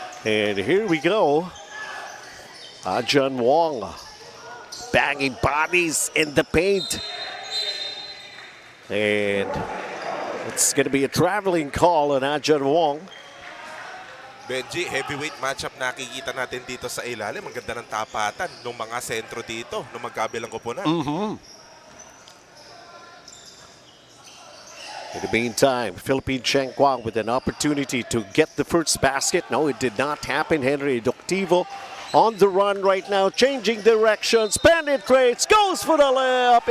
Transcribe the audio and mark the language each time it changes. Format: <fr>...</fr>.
<en>And here we go. John Wong, banging bodies in the paint. And it's going to be a traveling call on Ajan Wong.</en> <tl>Benji,</tl> <en>heavyweight matchup</en> <tl>nakikita natin dito sa ilalim. Ang ganda ng tapatan ng mga sentro dito, ng magkabilang koponan.</tl> <en>In the meantime, Philippine Cheng Kwang with an opportunity to get the first basket. No, it did not happen. Henry Doctivo on the run right now, changing directions, penetrates, goes for the layup.</en>